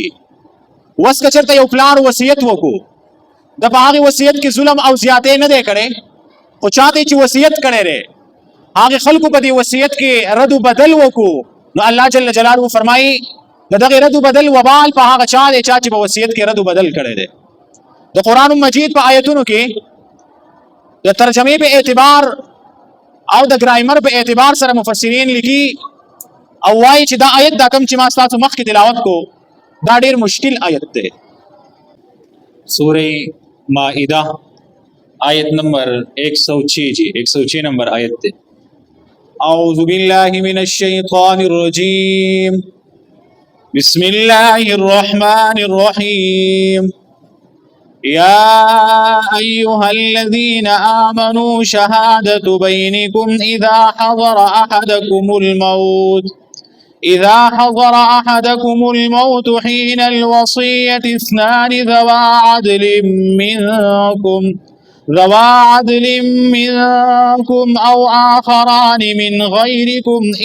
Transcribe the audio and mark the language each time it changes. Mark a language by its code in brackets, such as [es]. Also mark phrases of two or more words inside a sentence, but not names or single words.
[ps] اوس که چېرته یو پلار وصیت وکړو د په هغې وصیت کې ظلم او زیاتې نه دی کړی، خو چاته چې وصیت کړی دی هغې خلکو په دې وصیت کې رد و بدل وکړو، نو الله [ar] جل جلاله [ps] فرمایي د دغې رد و بدل وبال په هغه چا دی چا چې په وصیت کې رد و بدل کړی دی. د قرآن مجید په آیتونو کې د ترجمې په اعتبار او د ګرایمر په اعتبار سره مفسرین لیکي او وایي چې دا آیت دا کوم چې ما ستاسو مخکې تلاوت کو دا ډېر مشکل آیت دی. [ur] سورہ مائدہ آیت نمبر 106 جی 106 نمبر آیت تے. [ar] اعوذ باللہ من الشیطان الرجیم بسم اللہ الرحمن الرحیم یا ایہا الذین آمنوا شہادت بینکم اذا حضر احدکم الموت حین الوصیت اثنان ذوا عدل منكم أو آخران من غيركم